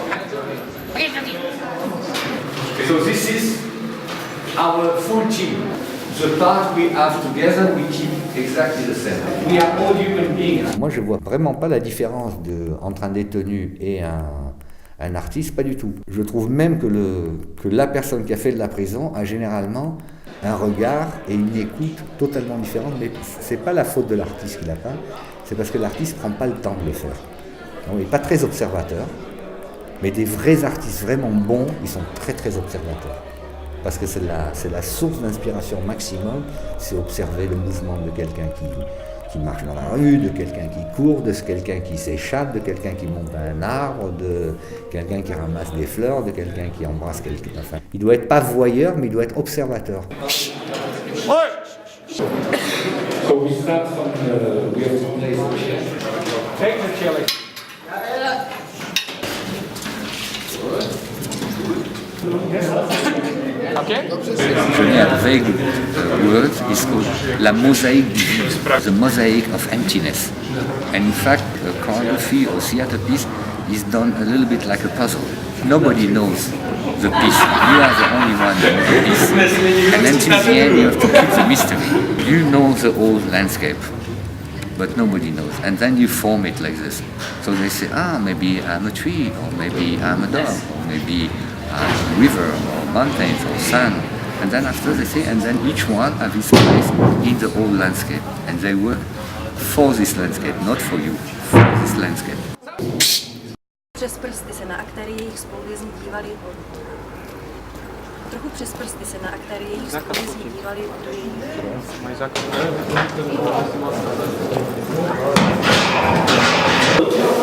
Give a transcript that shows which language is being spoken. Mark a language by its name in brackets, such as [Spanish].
[English] So this is our full team. The part we have together, we keep exactly the same. We are all human beings. [French] Moi, je vois vraiment pas la différence entre un détenu et un artiste, pas du tout. Je trouve même que la personne qui a fait de la prison a généralement un regard et une écoute totalement différents, mais c'est pas la faute de l'artiste qui l'a pas, c'est parce que l'artiste prend pas le temps de le faire. Donc, il n'est pas très observateur, mais des vrais artistes vraiment bons, ils sont très très observateurs. Parce que c'est la source d'inspiration maximum, c'est observer le mouvement de quelqu'un qui marche dans la rue, de quelqu'un qui court, de quelqu'un qui s'échappe, de quelqu'un qui monte à un arbre, de quelqu'un qui ramasse des fleurs, de quelqu'un qui embrasse quelqu'un. Enfin, il doit être pas voyeur, mais il doit être observateur. [English] So we start from we have to place the chair. Take the chair. Okay. A very good word is called [French] la mosaïque du vide, [English] the mosaic of emptiness. And in fact, a choreography or theater piece is done a little bit like a puzzle. Nobody knows the piece. You are the only one that knows the piece. And until the end, you have to keep the mystery. You know the whole landscape, but nobody knows. And then you form it like this. So they say, maybe I'm a tree, or maybe I'm a dog, or maybe I'm a river, or mountains, or sun. And then after they say, and then each one have his place in the whole landscape. And they work for this landscape, not for you, for this landscape. [Czech] Přes prsty se na aktéry jejich spoluvězni dívali. Trochu přes prsty se na aktéry jejich spoluvězni dívali do jejich.